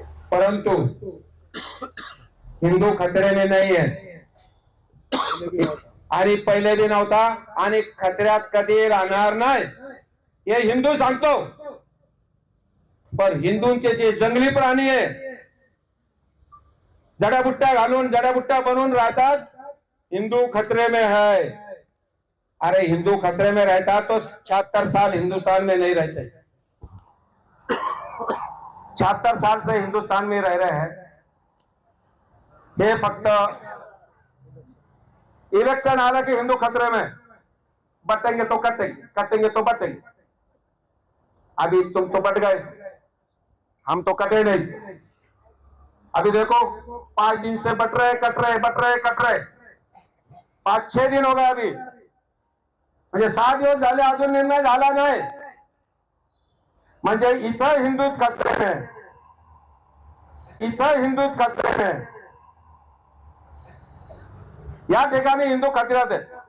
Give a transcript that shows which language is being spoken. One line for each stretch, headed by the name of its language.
Marathi: परंतु
Hindi: हिंदू खतरे में
Marathi: नाही आहे, आणि पहिले दिन नव्हता, आणि खतऱ्यात कधी राहणार नाही हे हिंदू सांगतो. पण हिंदूंचे जे जंगली प्राणी आहे, जडाबुट्ट्या घालून जडाबुट्ट्या बनवून राहतात,
Hindi: हिंदू खतरे में है. अरे हिंदू खतरे में रहता तो 76 साल हिंदुस्तान में नहीं रहते. 76 साल से हिंदुस्तान में रह रहे हैं. ये
Marathi: फक्त इलेक्शन आला कि
Hindi: हिंदू खतरे में, बटेंगे तो कटेंगे, कटेंगे तो बटेंगे. अभी तुम तो बट गए, हम तो कटे नहीं. अभी देखो 5 दिन से बट रहे कट रहे 5-6 दिन हो गए अभी,
Marathi: म्हणजे 6 दिवस झाले अजून निर्णय झाला नाही. म्हणजे इथं
Hindi: हिंदुत्व खतरे में, इथं हिंदुत्व खतरे में,
Marathi: या ठिकाणी हिंदू खतऱ्यात आहे.